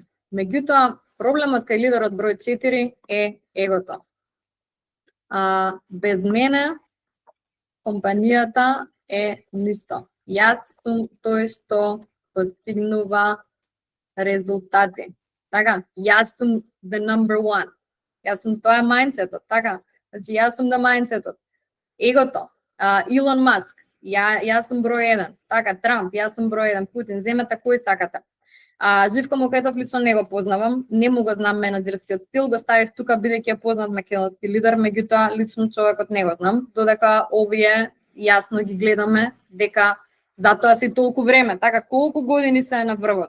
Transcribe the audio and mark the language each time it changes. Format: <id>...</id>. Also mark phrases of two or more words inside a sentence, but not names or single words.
<mk>Меѓутоа, проблемот кај лидерот број 4 е егото. Без мене компанијата е ништо. Јас сум тој што постигнува резултати. Така, јас сум</mk> <en>the number one.</en> <mk>Јас сум тоа мајндсетот, така? Значи, јас сум да мајндсетот. Егото, Илон Маск, јас сум број 1. Така, Трамп, јас сум број 1. Путин, земете кој сакате. Живко Мукајтов лично не го познавам, не му го знам менаџерскиот стил, го ставив тука бидејќи е познат македонски лидер, меѓутоа лично човекот не го знам, додека овие јасно ги гледаме дека затоа си толку време, така колку години се на врвот.</mk>